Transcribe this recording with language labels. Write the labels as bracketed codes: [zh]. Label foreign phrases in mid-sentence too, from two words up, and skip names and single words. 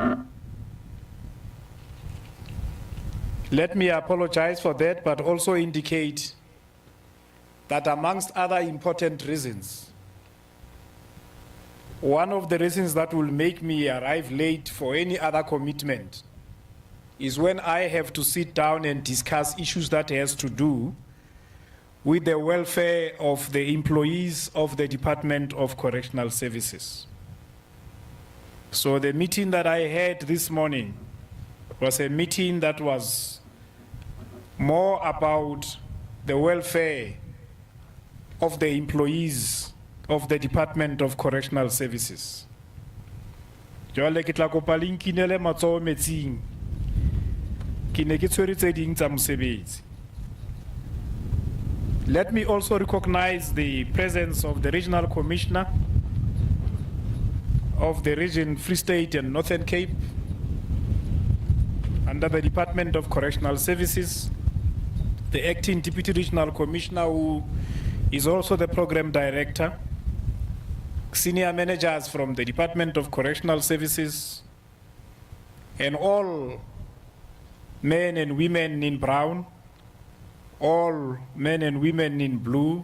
[en] Let me apologize for that, but also indicate that amongst other important reasons, one of the reasons that will make me arrive late for any other commitment is when I have to sit down and discuss issues that has to do with the welfare of the employees of the Department of Correctional Services. So the meeting that I had this morning was a meeting that was more about the welfare of the employees of the Department of Correctional Services. [st] Jwale ke tla kopa le nkinele matsoho metsing. Ke ne ke tshwere tse ding tsa mosebetsi. [en] Let me also recognize the presence of the Regional Commissioner of the region Free State and Northern Cape under the Department of Correctional Services, the Acting Deputy Regional Commissioner who is also the Program Director, senior managers from the Department of Correctional Services, and all men and women in brown, all men and women in blue.